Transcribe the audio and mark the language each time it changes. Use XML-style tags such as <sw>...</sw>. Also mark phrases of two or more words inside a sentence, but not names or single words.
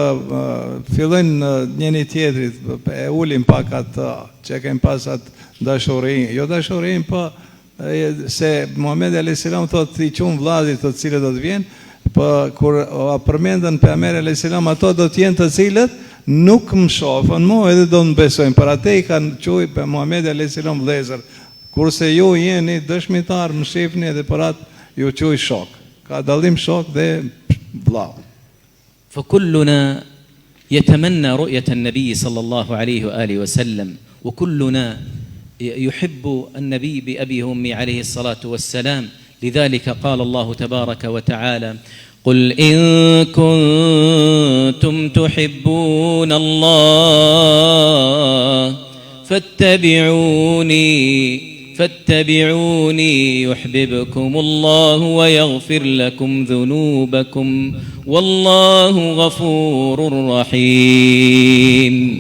<sq>fillojnë njëri tjetrit, e ulin pak atë që kanë pas atë dashuri, jo dashurinë, po se Muhamedi</sq> <ar>عليه السلام</ar> <sq>thotë I qumë vllazit të cilët do të vjen, po kur përmendën pejgamberi</sq> <ar>عليه السلام,</ar> <sq>ato do të jenë të cilët nuk më shohën mua edhe do të besojnë, për atë I kanë quajtur pe Muhamedi</sq> <ar>عليه السلام</ar> <sq>vëllezër, kurse ju jeni dëshmitar, më shihni edhe për atë ju quaj shok. Ka dallim shok dhe vllau.</sq> <ar>فكلنا يتمنى رؤية النبي صلى الله عليه وآله وسلم، وكلنا يحب النبي بأبيه وأمه عليه الصلاة والسلام. لذلك قال الله تبارك وتعالى قل إن كنتم تحبون الله فاتبعوني يحببكم الله ويغفر لكم ذنوبكم والله غفور رحيم.</ar>